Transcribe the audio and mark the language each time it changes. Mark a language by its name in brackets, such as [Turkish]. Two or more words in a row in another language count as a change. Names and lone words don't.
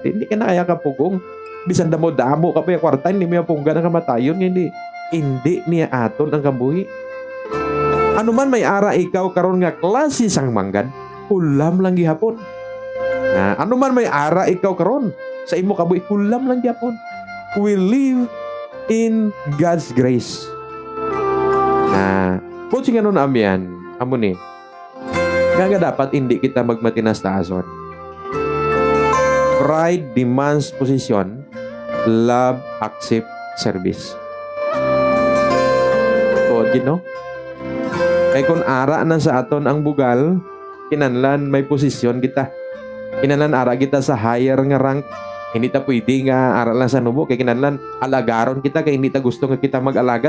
[Hiligaynon] Hindi ka na kaya kapugong. Bisan damo ka pa yung kwarta hindi mo pungga ng kamatayon hindi niya aton ang kabuhi. Ano man may ara ikaw karon nga klase sang manggad, hulam lang gihapon. Ano man may ara ikaw karon sa imo kabuhi, hulam lang gihapon. [English] We live in God's grace. [Hiligaynon] Kung siya nun amyan, amo ni, nga dapat hindi kita magmatinas taason. [English] Pride demands position, love accept service. No? [Hiligaynon] Kaya kung ara na sa aton ang bugal, kinanlan may posisyon kita. Kinanlan ara kita sa higher nga rank. Hindi ta pwede nga ara lang sa nubo. Kaya kinanlan alagaron kita kaya hindi ta gusto nga kita mag-alaga.